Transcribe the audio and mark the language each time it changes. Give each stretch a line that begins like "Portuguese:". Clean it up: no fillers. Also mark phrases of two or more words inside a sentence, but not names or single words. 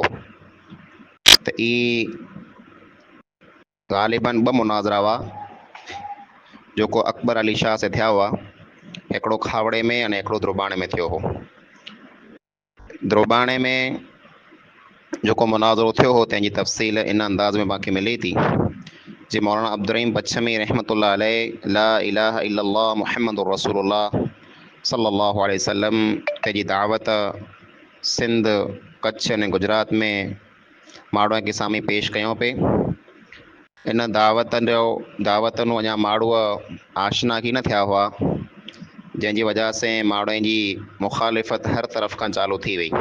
Kachhi: त ई ग़ालिबन 2 मुनाज़रा हुआ जेको अकबर अली शाह से थिया हुआ। हिकिड़ो खावड़े में अने हिकिड़ो द्रोबाणे में थियो हो। द्रोबाणे में जेको मुनाज़रो थियो हो, तंहिंजी तफ़सील इन अंदाज़ में बाक़ी मिले थी जे मौलाना अब्दुर्रहीम पच्छमी
Arabic: رحمة الله عليه لا إله إلا الله محمد رسول الله صلى الله عليه وسلم
Kachhi: तंहिंजी दावत सिंध, कच्छ अने गुजरात में माण्हुनि खे साम्हूं पेश कयूं पे। इन दावतनि अञा माण्हू आशना की न थिया हुआ, जंहिंजी वजह से माण्हुनि जी मुखालिफ़त हर तरफ़ खां चालू थी वई।